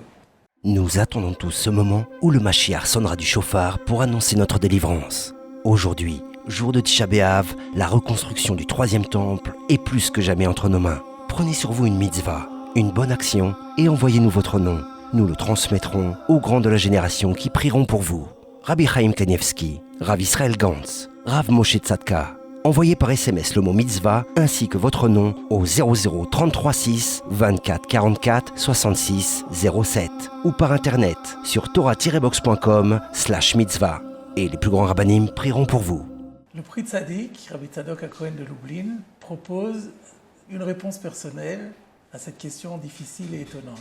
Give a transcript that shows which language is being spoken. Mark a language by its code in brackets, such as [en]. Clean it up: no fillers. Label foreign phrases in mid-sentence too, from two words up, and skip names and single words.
[fr] Nous attendons tous ce moment où le Mashiach sonnera du chauffard pour annoncer notre délivrance. Aujourd'hui, jour de Tisha B'Av, la reconstruction du 3e temple est plus que jamais entre nos mains. Prenez sur vous une mitzvah, une bonne action et envoyez-nous votre nom. Nous le transmettrons aux grands de la génération qui prieront pour vous. Rabbi Chaim Kanievski, Rav Israël Gantz, Rav Moshe Tzadka. Envoyez par SMS le mot mitzvah ainsi que votre nom au 00 33 6 24 44 66 07 ou par internet sur torah-box.com/mitzvah. Et les plus grands rabbinim prieront pour vous. Le prix Tzadik, Rabbi Tzadok HaKohen de Lublin, propose une réponse personnelle à cette question difficile et étonnante.